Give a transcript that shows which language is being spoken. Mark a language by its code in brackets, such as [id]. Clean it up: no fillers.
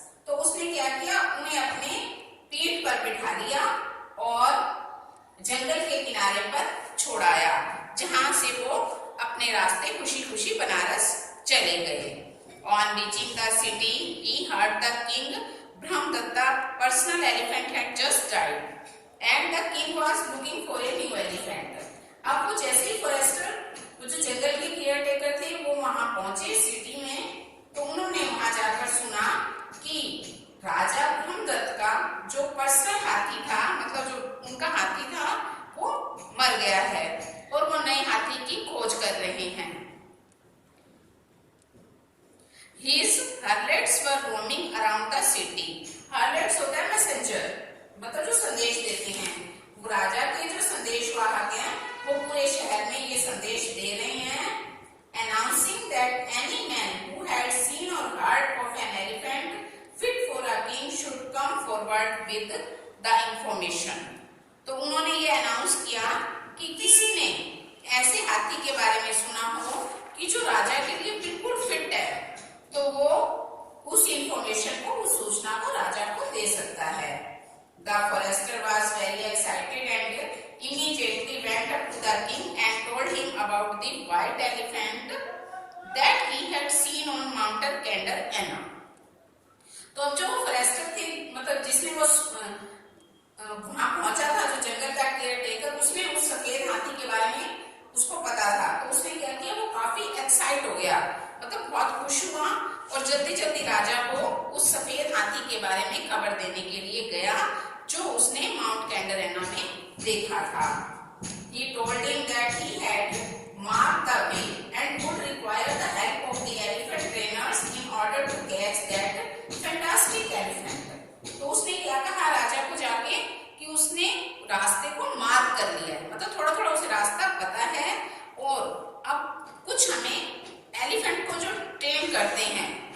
[hi] तो उसने क्या किया, उन्हें अपने पीठ पर बिठा लिया और जंगल के किनारे पर छोड़ाया, जहां से वो अपने रास्ते खुशी खुशी बनारस चले गए। [en] On reaching the city, he heard the king Brahmadatta personal elephant had just died, and the king was looking for a new elephant. [hi] अब वो जैसे ही फॉरेस्टर वो जो जंगल के केयर टेकर थे वो वहां पहुंचे सिटी में, तो उन्होंने वहां जाकर सुना कि राजा ब्रह्मदत्त का जो पर्सनल हाथी था, मतलब जो उनका हाथी था, वो मर गया है और वो नए हाथी की खोज कर रहे हैं। [en] His harlots were roaming around the city. [hi] Harlots होता है मैसेंजर, मतलब जो संदेश देते हैं। वो राजा के जो संदेशवाहक हैं वो पूरे शहर में ये संदेश दे रहे हैं, [en] announcing that any man who had seen or heard of an elephant fit for a king should come forward with the information. [hi] तो उन्होंने ये अनाउंस किया कि किसी ने ऐसे हाथी के बारे में सुना हो कि जो राजा के लिए बिल्कुल फिट है, तो वो उस इंफॉर्मेशन को, उस सूचना को राजा को दे सकता है। [en] The forester was very excited and immediately went up to the king and told him about the white elephant that he had seen on Mountain Kender Enna. [hi] तो अब जो फॉरेस्टर थे, मतलब जिसने वो वहां पहुंचा था, जो जंगल का केयर टेकर, उसने उस सफेद हाथी के बारे में उसको पता था, तो उसने क्या किया, वो काफी एक्साइट हो गया, मतलब बहुत खुश हुआ और जल्दी जल्दी राजा को उस सफेद हाथी के बारे में खबर देने के लिए गया जो उसने माउंट कैंडरेना में देखा था। [en] He told him that he had marked the way and would require the help of the elephant trainers in order to catch that fantastic elephant. [hi] तो उसने क्या कहा राजा को जाके कि उसने रास्ते को मार्क कर लिया है, मतलब थोड़ा थोड़ा उसे रास्ता पता है और अब कुछ हमें एलिफेंट को जो ट्रेन करते हैं